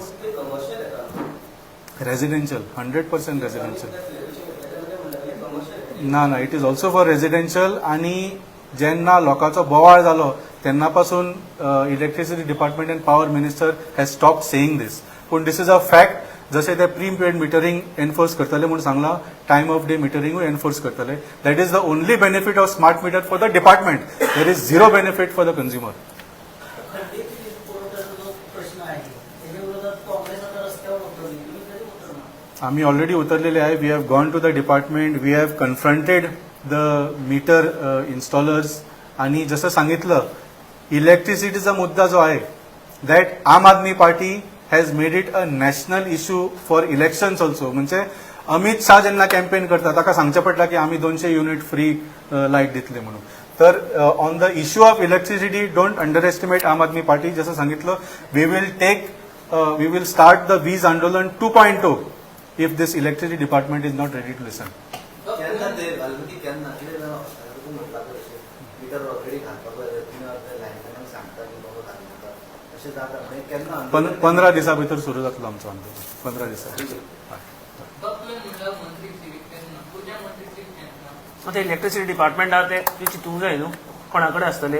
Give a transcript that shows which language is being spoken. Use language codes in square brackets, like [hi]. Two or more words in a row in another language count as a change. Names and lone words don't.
[en] residential 100% residential no it is also for residential. [kok] आणि जेन्ना लोकांचो बोवाळ जालो तेन्ना पासून [en] electricity department and power minister has stop saying this. पूण this is a fact. [kok] जसे ते [en] prepaid metering [kok] एनफोर्स करतले म्हणून सांगला [en] time of day [kok] मिटरिंगूय एनफोर्स करतले. [en] that is the only benefit of smart meter for the department. there is zero benefit for the consumer. [mr] आम्ही ऑलरेडी उतरलेले आहे. [en] we have gone to the department. we have confronted the meter installers. [mr] आणि जसं सांगितलं इलेक्ट्रिसिटीचा मुद्दा जो आहे [en] that Aam Aadmi Party has made it a national issue for elections also. [kok] म्हणजे अमित शाह जेन्ना कॅम्पेन करता ताका सांगचें पडटा की आम्ही 200 युनिट [en] free light [kok] दितले म्हणून. [en] तर on the issue of electricity don't underestimate Aam Aadmi Party. [mr] जसं सांगितलं [en] we will start the [mr] वीज आंदोलन [en] 2.0 if this electricity department is not ready to listen. [kok] केन्ना ते घालपी केन्ना कितें तूं म्हणटा पळय मिटर ऑलरेडी घालपाक लायनमॅनांक सांगता की बाबा घालनाका अशें जाता म्हणजे केन्ना 15 दिसा भितर सुरू जातलो आमचो आंदोलन. 15 दिसा. ते [en] electricity department [kok] आहा ते चिंतूंक जाय न्हू कोणा कडेन आसतले.